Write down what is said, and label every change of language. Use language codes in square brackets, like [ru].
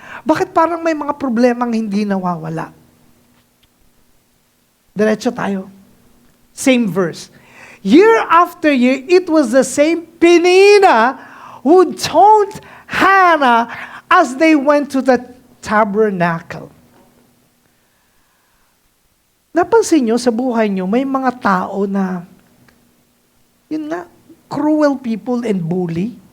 [tl] Bakit parang may mga problemang hindi nawawala? Diretso tayo. Same verse. [en] Year after year, it was the same Penina who taunt Hannah as they went to the tabernacle. [tl] Napansin nyo sa buhay nyo, may mga tao na, yun nga, cruel people and bully.